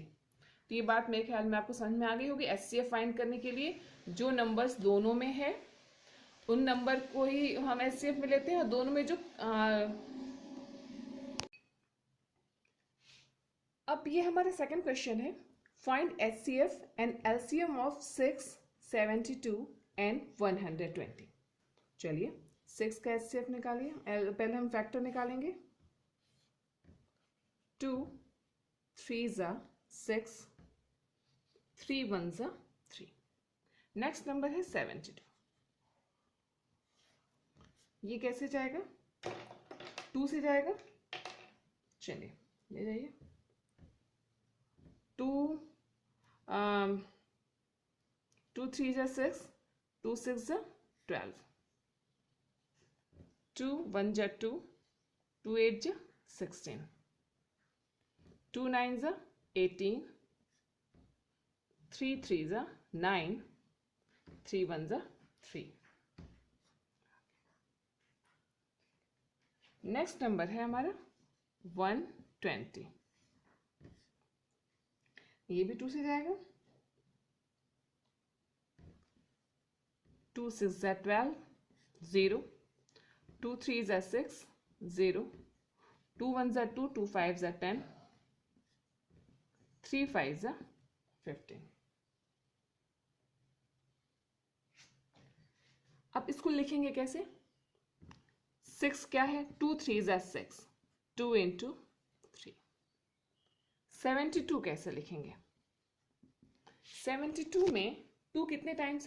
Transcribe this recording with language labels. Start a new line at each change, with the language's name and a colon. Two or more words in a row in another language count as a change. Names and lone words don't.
Hindi: तो ये बात मेरे ख्याल में आपको समझ में आ गई होगी। एचसीएफ फाइंड करने के लिए जो नंबर्स दोनों में है उन नंबर को ही हम एचसीएफ में लेते हैं, और दोनों में जो अब ये हमारा सेकंड क्वेश्चन है,
English: find HCF and LCM of 6, 72 and 120.
Hindi: चलिए 6 का एचसीएफ निकालिए। पहले हम फैक्टर निकालेंगे।
English: 2 3s are 6, 3 1s are 3।
Hindi: नेक्स्ट नंबर है 72। ये कैसे जाएगा? 2 से जाएगा। चलिए ले जाइए।
English: 2 3s are 6, 2 6s are 12, 2 1s are 2, 2 8s are 16, 2 9s are 18, 3 3s are 9, 3 1s are 3।
Hindi: नेक्स्ट नंबर है हमारा 120। ये भी 2 से जाएगा।
English: 2 6s are 12, 0, 2 3s are 6, 0, 2 1s are 2, 2 5s are 10, 3 5s are 15।
Hindi: अब इसको लिखेंगे कैसे? 6 क्या है?
English: 2 3s are 6,
Hindi: 2 इंटू 3। 72 कैसे लिखेंगे? 72 में 2 कितने टाइम्स है?